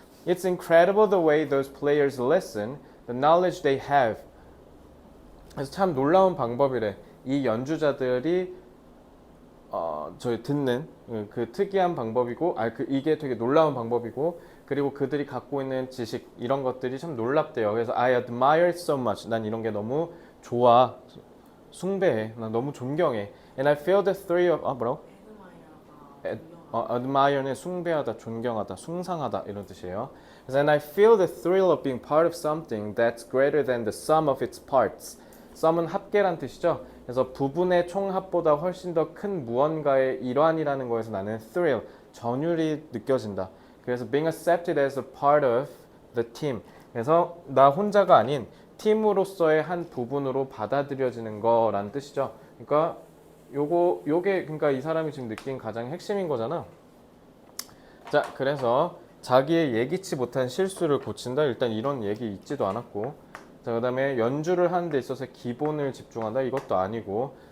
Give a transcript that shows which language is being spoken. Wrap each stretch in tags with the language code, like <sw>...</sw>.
<en>It's incredible the way those players listen, the knowledge they have.</en> <ko>그래서 참 놀라운 방법이래. 이 연주자들이 저희 듣는 그 특이한 방법이고, 이게 되게 놀라운 방법이고, 그리고 그들이 갖고 있는 지식 이런 것들이 참 놀랍대요. 그래서</ko> <en>I admire it so much.</en> <ko>난 이런 게 너무 좋아, 숭배해, 난 너무 존경해.</ko> <en>And I feel the thrill of</en> <ko>뭐라고? admire는 숭배하다, 존경하다, 숭상하다 이런 뜻이에요. 그래서</ko> <en>and I feel the thrill of being part of something that's greater than the sum of its parts.</en> <ko>sum은 합계란 뜻이죠. 그래서 부분의 총합보다 훨씬 더 큰 무언가의 일환이라는 거에서 나는 thrill, 전율이 느껴진다. 그래서</ko> <en>being accepted as a part of the team.</en> <ko>그래서 나 혼자가 아닌 팀으로서의 한 부분으로 받아들여지는 거라는 뜻이죠. 그러니까 요게 그러니까 이 사람이 지금 느낀 가장 핵심인 거잖아. 자, 그래서 자기의 예기치 못한 실수를 고친다. 일단 이런 얘기 있지도 않았고. 자, 그다음에 연주를 하는 데 있어서 기본을 집중한다. 이것도 아니고.</ko>